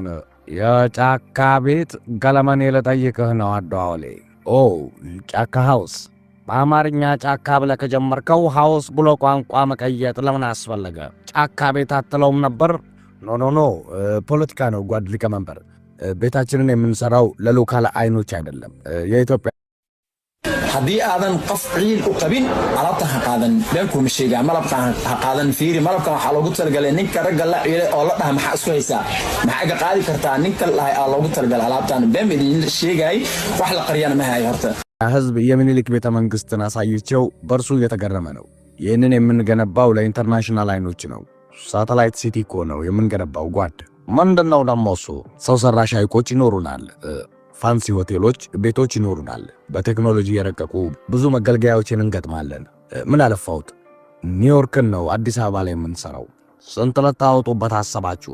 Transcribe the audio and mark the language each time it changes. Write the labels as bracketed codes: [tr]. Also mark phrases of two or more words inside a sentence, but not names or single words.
[am] የጫካ ቤት ገለመኔ ልጠይቅህ ነው አደዋወሌ። ጫካ ሃውስ። በአማርኛ ጫካ ብለህ ከጀመርከው ሃውስ ብሎ ቋንቋ መቀየጥ ለምን አስፈለገ? ጫካ ቤት አትለውም ነበር? ኖ ፖለቲካ ነው ጓድ ሊቀመንበር። ቤታችንን የምንሰራው ለሎካል አይኖች አይደለም። የኢትዮጵያ [so] haddii aadan qof ciil u qabin alaabta ha qaadan beenku ma sheegaa malabka ha qaadan fiiri malabka waxa loogu talagalay ninka ragga la ciilay oo la dhaha maxaa isku haysaa maxaa ga qaadi kartaa ninka lahay aa loogu talagalay alaabtan been idin sheegay wax la qariyana ma hayo horta [am] ህዝብ የሚኒሊክ ቤተ መንግስትን አሳይቼው በርሱ እየተገረመ ነው። ይህንን የምንገነባው ለኢንተርናሽናል አይኖች ነው። [en] satellite city [am] እኮ ነው የምንገነባው ጓድ። ምንድነው ደግሞ እሱ? ሰው ሰራሽ ሐይቆች ይኖሩናል። ፋንሲ ሆቴሎች፣ ቤቶች ይኖሩናል። በቴክኖሎጂ የረቀቁ ብዙ መገልገያዎችን እንገጥማለን። ምን አለፋውት ኒውዮርክን ነው አዲስ አበባ ላይ የምንሰራው። ስንት ልታወጡበት አሰባችሁ?